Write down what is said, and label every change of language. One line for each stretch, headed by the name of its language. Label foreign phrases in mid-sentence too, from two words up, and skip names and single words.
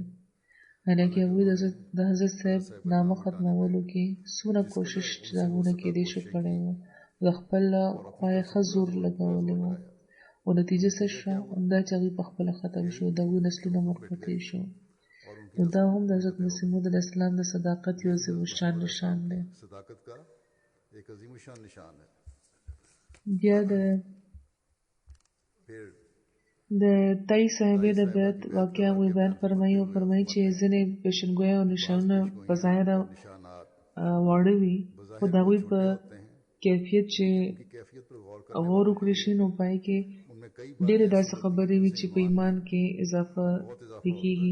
Pashto: حالانکه هغوی د حضرت صاحب نامه ختمولو کې څومره کوشش چې د هغو نه کېدی شو کړی و د خپله خوا یې ښه زور لګولی و او نتیجه څه شوه همدا چې هغوی په خپله ختم شو د هغوی نسلونه منقطع شو. نو دا هم د حضرت مسیح موعود علیه السلام د صداقت یو عظیم الشان نشان دی.
Urdu: صداقت کا ایک عظیم الشان نشان ہے.
Pashto: بیا د تای صاحبې د بیعت واقعه وی بیان فرمایي چې ځینې پیشنګویا او نشانونه په ظاهره واړه وي، خو د هغوی په کیفیت چې غور وکړي شي نو پای کې ډېرې داسې خبرې وي چې په ایمان کې اضافه کېږي.